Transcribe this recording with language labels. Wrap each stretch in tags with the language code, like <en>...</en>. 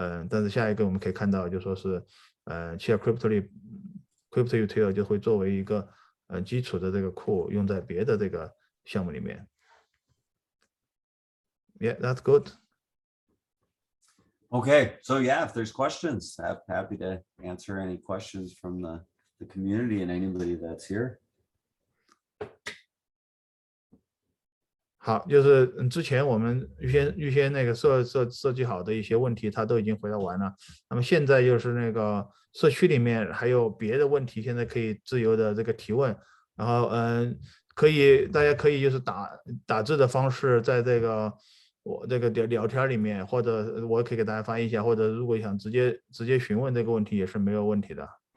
<zh>但是下一个我们可以看到，就说是Chia Crypto Util 就会作为一个基础的这个库用在别的这个项目里面。</zh> <en>Yeah, that's good. Okay, so yeah, if there's questions, I'm happy to answer any questions from the community and anybody that's here.</en> <zh>好，就是之前我们预先那个设计好的一些问题，他都已经回答完了。那么现在就是那个社区里面还有别的问题，现在可以自由的这个提问。然后大家可以就是打字的方式，在这个我这个聊天里面，或者我可以给大家翻译一下，或者如果想直接询问这个问题也是没有问题的。</zh>